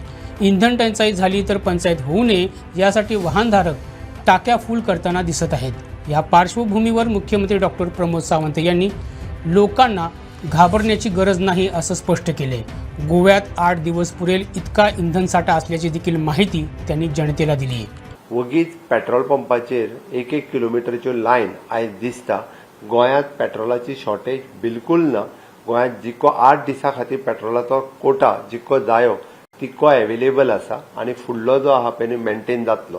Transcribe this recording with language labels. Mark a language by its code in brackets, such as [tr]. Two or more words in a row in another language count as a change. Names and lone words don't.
[mr] इंधन टंचाई झाली तर पंचायत होऊ नये यासाठी वाहनधारक टाक्या फुल करताना दिसत आहेत। या पार्श्वभूमीवर मुख्यमंत्री डॉक्टर प्रमोद सावंत यांनी लोकांना घाबरण्याची गरज नाही असं स्पष्ट केले। गोव्यात 8 दिवस पुरेल इतका इंधन साठा असल्याची देखील माहिती त्यांनी जनतेला दिली। [kok] वगीच पेट्रोल पंपाचेर 1-1 किलोमीटरच्यो लायन आयज दिसता। गोंयांत पेट्रोलाची शॉर्टेज बिलकुल ना। गोंयांत जितको 8 दिसां खातीर पेट्रोलाचो कोटा जितको जायो तितको अवेलेबल आसा आनी फुडलो जो आहा पळय मेंटेन जातलो।